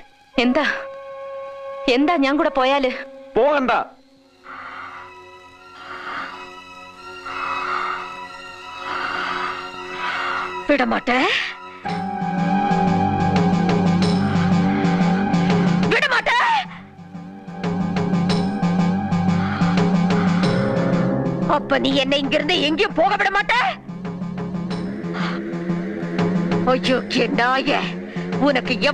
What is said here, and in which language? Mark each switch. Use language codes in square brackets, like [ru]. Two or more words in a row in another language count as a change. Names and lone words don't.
[ml] എന്താ എന്താ ഞാൻ കൂടെ പോയാല്? പോകണ്ട. [ta] விடமாட்டே, விடமாட்டே. அப்ப நீ என்னை இங்கிருந்து எங்கேயும் போக விட மாட்ட? ஐயோ நாயே, உனக்கு